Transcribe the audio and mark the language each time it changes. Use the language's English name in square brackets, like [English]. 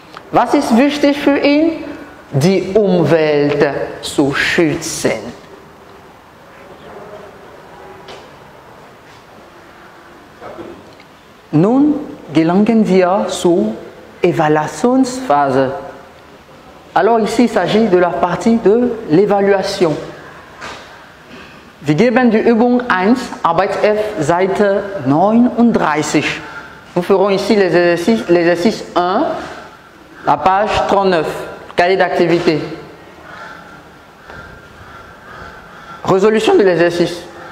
[German] Was ist wichtig für ihn? Die Umwelt zu schützen. Nun gelangen wir zur Evaluationsphase. [French] Alors ici, il s'agit de la partie de l'évaluation. [German] Wir geben die Übung 1, Arbeit F, Seite 39. [French] Nous ferons ici l'exercice 1, la page 39, cahier d'activité. Résolution de l'exercice.